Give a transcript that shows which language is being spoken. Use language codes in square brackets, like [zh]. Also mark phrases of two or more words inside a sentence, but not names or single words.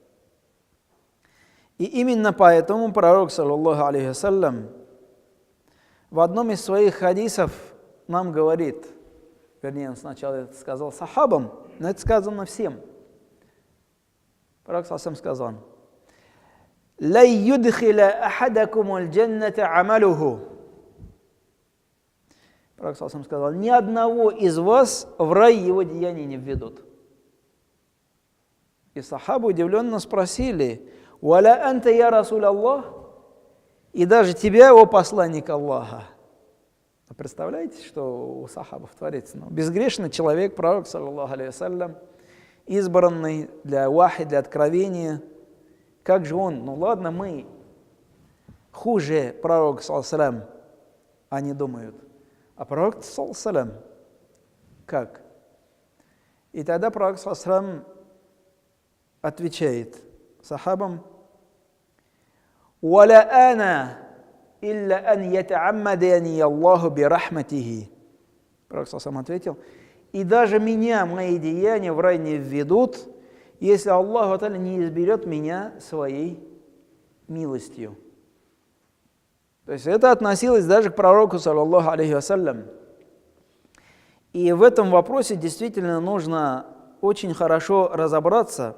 [ru] И именно поэтому пророк, [ar] صلى الله عليه وسلم, [ru] в одном из своих хадисов нам говорит, вернее, он сначала это сказал сахабам, но это сказано всем. Пророк саллаллаху сказал: [ar] «لا يدخل أحدكم الجنة عمله». [ru] Пророк саллаллаху сказал: ни одного из вас в рай его деяния не введут. И сахабы удивленно спросили: [ar] «ولا أنت يا رسول الله?» [ru] И даже тебя, о посланник Аллаха. Представляете, что у сахабов творится? Безгрешный человек, пророк, [ar] صلى الله عليه وسلم, [ru] избранный для вахи, для откровения. Как же он? Ну ладно, мы хуже пророка, [ar] صلى الله عليه وسلم, [ru] они думают. А пророк, [ar] صلى الله عليه وسلم, [ru] как? И тогда пророк, [ar] صلى الله عليه وسلم, [ru] отвечает сахабам: [ar] «ولا أنا إلا أن يتغمدني الله برحمته». [ru] Пророк сам ответил: «И даже меня, мои деяния в рай не введут, если Аллах не изберет меня своей милостью». То есть это относилось даже к пророку, [ar] صلى الله عليه وسلم. [ru] И в этом вопросе действительно нужно очень хорошо разобраться.